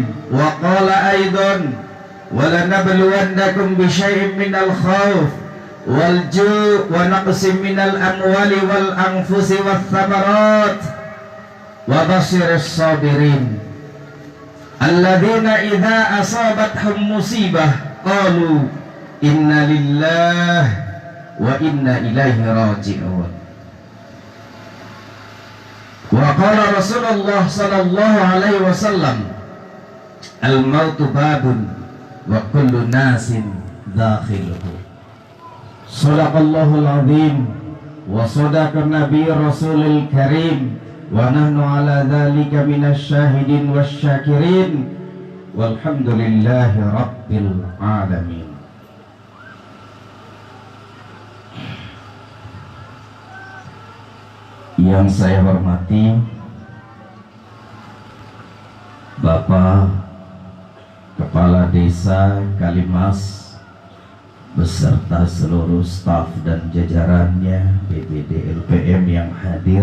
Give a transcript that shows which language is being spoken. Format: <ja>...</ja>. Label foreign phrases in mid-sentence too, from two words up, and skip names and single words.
<ar>وقال أيضا ولنبلونكم بشيء من الخوف والجوع ونقص من الأموال والأنفس والثمرات وبشر الصابرين الذين إذا أصابتهم مصيبة قالوا إنا لله وإنا إليه راجعون. وقال رسول الله صلى الله عليه وسلم الموت باب وكل ناس داخله. صدق الله العظيم وصدق النبي الرسول الكريم ونحن على ذلك من الشاهدين والشاكرين والحمد لله رب العالمين.</ar> <id>Yang saya hormati Bapak Kepala Desa Kalimas beserta seluruh staf dan jajarannya, BPD LPM yang hadir.</id>